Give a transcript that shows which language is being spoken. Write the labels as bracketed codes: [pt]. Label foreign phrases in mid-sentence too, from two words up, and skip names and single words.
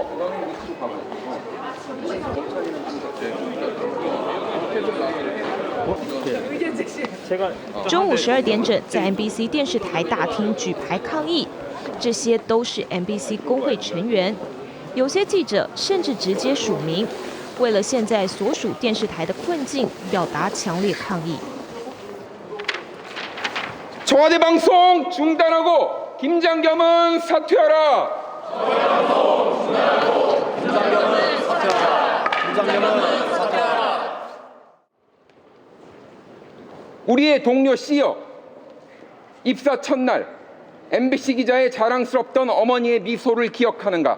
[zh] 中午12点整，在 MBC 电视台大厅举牌抗议，这些都是 MBC 工会成员。有些记者甚至直接署名，为了现在所属电视台的困境，表达强烈抗议。 [ko] 청와대 방송 중단하고 김장겸은 사퇴하라. 우리의 동료 C여, 입사 첫날 MBC 기자의 자랑스럽던 어머니의 미소를 기억하는가?